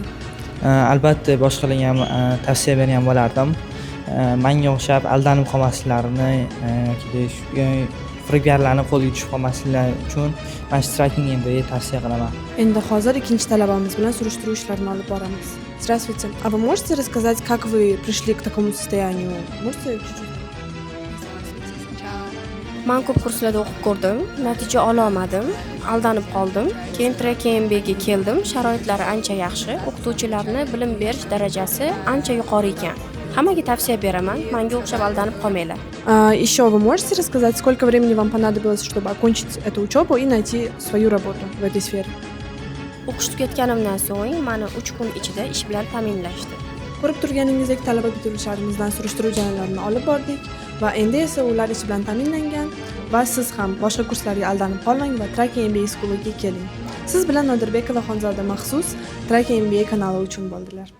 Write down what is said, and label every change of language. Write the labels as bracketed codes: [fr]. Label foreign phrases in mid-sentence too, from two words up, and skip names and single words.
[uz] Albatta boshqalarga ham tavsiya bergan bo'lardim. Menga o'xshab aldanib qolmasliklarini yoki firibgarlarning qo'liga tushib qolmasliklari uchun men Tracking MBA tavsiya qilaman. Endi hozir ikkinchi talabamiz bilan surishtiruv ishlarini olib boramiz. [ru] Здравствуйте. А вы можете рассказать, как вы пришли к такому состоянию? Можете чуть-чуть? [uz] Men ko'p kurslarda o'qib ko'rdim, natija ola olmadim, aldanib qoldim. Keyin Tracking MBA'ga keldim. Sharoitlari ancha yaxshi, o'qituvchilarning bilim berish darajasi ancha yuqori ekan. Hammaga tavsiya beraman, menga o'xshab aldanib qolmanglar. [ru] Еще вы можете рассказать, сколько времени вам понадобилось, чтобы окончить эту учебу и найти свою работу в этой сфере? [uz] O'qish tugatganimdan so'ng meni 3 kun ichida ish bilan ta'minlashdi. Ko'rib turganingizdek talaba bitiruvchilarimizdan surishtiruv jarayonlarini olib bordik va endi esa ular ish bilan ta'minlangan va siz ham boshqa kurslarga aldanib qolmang va Traki MBA School'iga keling. Siz bilan Nodirbekova Xonzoda maxsus Traki MBA kanali uchun bo'ldilar.